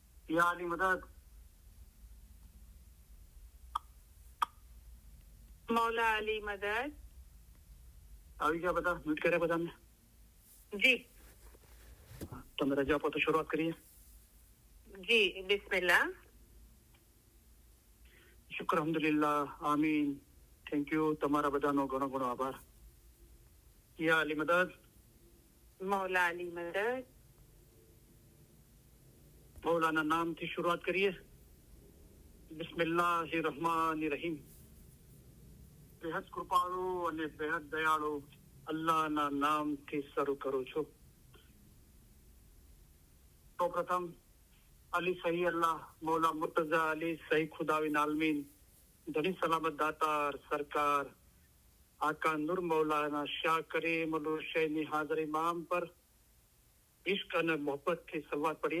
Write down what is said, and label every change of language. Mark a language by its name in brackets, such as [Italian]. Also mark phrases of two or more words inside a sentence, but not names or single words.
[Hindi] या अली मदद मौला अली मदद। [Gujarati] આવી ગયા બધા મ્યુટ કર્યા બધાને? [Hindi] जी [Gujarati] તમે રજા આપો તો શરૂઆત કરીએ. [Hindi] जी बिस्मिल्लाह। [Gujarati] શુક્ર અલ્હમ્દુલિલ્લાહ આમીન. [English] Thank you. [Gujarati] તમારા બધાનો ઘણો ઘણો આભાર. [Hindi] या अली मदद मौला अली मदद। [Gujarati] મૌલાના નામથી શરૂઆત કરીએ. [Arabic] بسم الله الرحمن الرحيم. [Gujarati] બેહદ કૃપાળુ અને બેહદ દયાળુ અલ્લાહના નામથી શરૂ કરું છું. તો પ્રથમ અલી સહી અલ્લાહ મૌલા મુર્તઝા અલી સહી ખુદાવિન આલમીન ધણી સલામત દાતાર સરકાર આકા નૂર મૌલાના શાહ કરીમ અલ હુસૈની હાજર ઇમામ પર ઇશ્ક અને મોહબ્બતથી સલવાત પડીએ.